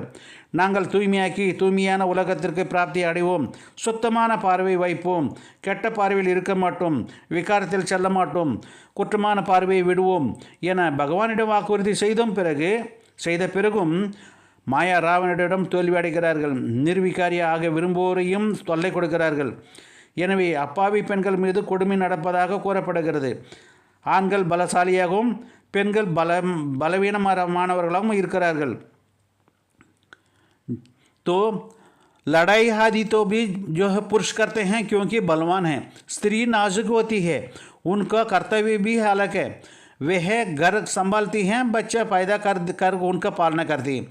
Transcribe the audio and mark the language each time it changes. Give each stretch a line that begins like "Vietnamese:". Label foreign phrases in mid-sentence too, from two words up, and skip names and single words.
Tamil: நாங்கள் தூய்மையான உலகத்திற்கு பிராப்தி அடைவோம், சுத்தமான பார்வை வைப்போம், கெட்ட பார்வையில் இருக்க மாட்டோம், விகாரத்தில் செல்ல மாட்டோம், குற்றமான பார்வையை விடுவோம் என பகவானிடம் வாக்குறுதி செய்த பிறகும் மாயா ராவணனிடம் தோல்வி அடைகிறார்கள். நிர்விகாரியாக விரும்புவோரையும் தொல்லை கொடுக்கிறார்கள். எனவே அப்பாவி பெண்கள் மீது கொடுமை நடப்பதாக கூறப்படுகிறது. ஆண்கள் பலசாலியாகவும் பெண்கள் பலவீனமானவர்களாகவும் இருக்கிறார்கள்.
Hindi: तो लड़ाई आदि तो भी जो है पुरुष करते हैं क्योंकि बलवान हैं। स्त्री नाजुक होती है, उनका कर्तव्य भी अलग है। वह घर संभालती हैं, बच्चा पैदा कर उनका पालना करती है।